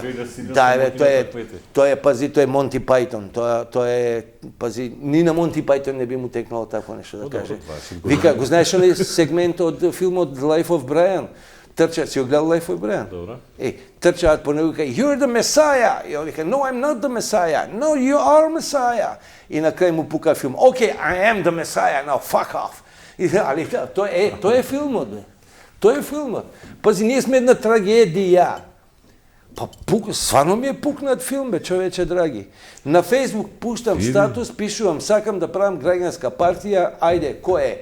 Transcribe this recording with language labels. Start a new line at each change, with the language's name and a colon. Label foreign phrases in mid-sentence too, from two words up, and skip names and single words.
Macedonian: сме 2010 Да, бе, семоќен тоа е, пази, тоа е Монти Пајтон, тоа е, пази, ни на Монти Пајтон не би му текнало такво нешто да добро, каже. тоа е сигурно. Вика, го знаеш ли сегмент од филмот Life of Brian? Трча, си го гледал Life of Brian? Добро. Трчаат по него и вика,
English: you're the Messiah!
Macedonian: И он вика,
English: no, I'm not the Messiah. No, you are Messiah.
Macedonian: И на крај му пука филм,
English: okay, I am the Messiah, now fuck off.
Macedonian: И, али тоа е филмот, бе. Тоа е филмот. Пази, ние сме една трагедија. Па стварно ми е пукнат филм, бе, човече драги. На Фейсбук пуштам статус, пишувам, сакам да правам граѓанска партија, ајде, кој е?